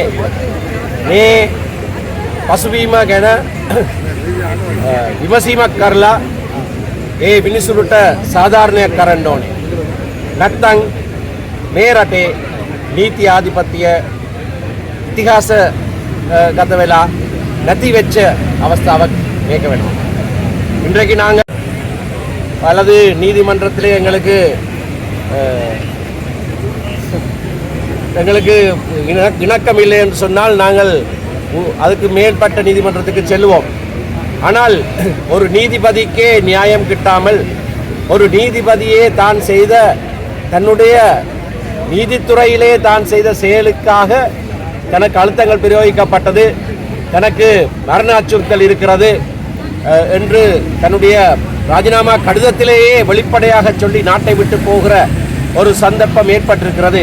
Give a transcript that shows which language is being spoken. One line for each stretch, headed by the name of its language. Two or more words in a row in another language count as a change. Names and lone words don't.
Sinhala: මේ පසුබිම ගැන විමසීමක් කරලා ඒ මිනිසුන්ට සාධාරණයක් කරන්න ඕනේ. නැත්නම් මේ රටේ නීති ආධිපත්‍ය ඉතිහාස ගත වෙලා නැති වෙච්ච අවස්ථාවක් මේක වෙනවා.
Tamil: இன்றைக்கு நாங்கள் அல்லது நீதிமன்றத்திலே எங்களுக்கு இணக்கம் இல்லை என்று சொன்னால் நாங்கள் அதுக்கு மேற்பட்ட நீதிமன்றத்துக்கு செல்வோம். ஆனால் ஒரு நீதிபதிக்கே நியாயம் கிட்டாமல் ஒரு நீதிபதியே தான் செய்த தன்னுடைய நீதித்துறையிலே தான் செய்த செயலுக்காக தனக்கு அழுத்தங்கள் பிரயோகிக்கப்பட்டது, தனக்கு மரண அச்சுறுத்தல் இருக்கிறது என்று தன்னுடைய ராஜினாமா கடிதத்திலேயே வெளிப்படையாக சொல்லி நாட்டை விட்டு போகிற ஒரு சந்தர்ப்பம் ஏற்பட்டிருக்கிறது.